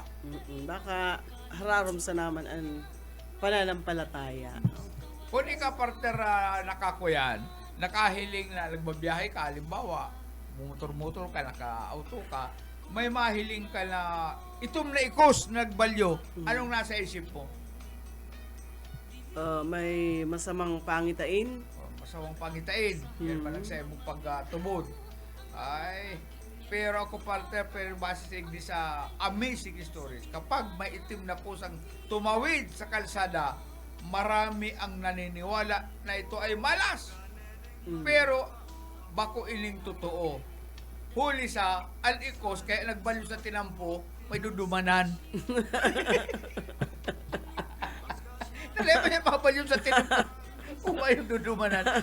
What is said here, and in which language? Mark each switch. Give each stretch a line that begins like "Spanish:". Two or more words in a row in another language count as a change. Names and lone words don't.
Bikol: Baka hararom sa naman ang pananampalataya. Kung ika partner nakakuyan, nakahiling na nagbabiyahe ka, halimbawa, motor-motor ka, naka-auto ka, may mahiling ka na itom na ikos nagbalyo,
Filipino: anong nasa isip mo? May masamang pangitain. Masawang pangitain.
Bikol: Yan man ang sa'yo mong pagtubod. Pero ako partner, pero
Filipino: base sa
English: amazing stories,
Filipino: kapag may itim na pusang tumawid sa kalsada, marami ang naniniwala na ito ay malas.
Bikol: Pero bako ining totoo. Huli sa alikos, kaya nagbalyo sa tinampo, may dudumanan. Talaga niya pabalyo sa tinampo kung may dudumanan.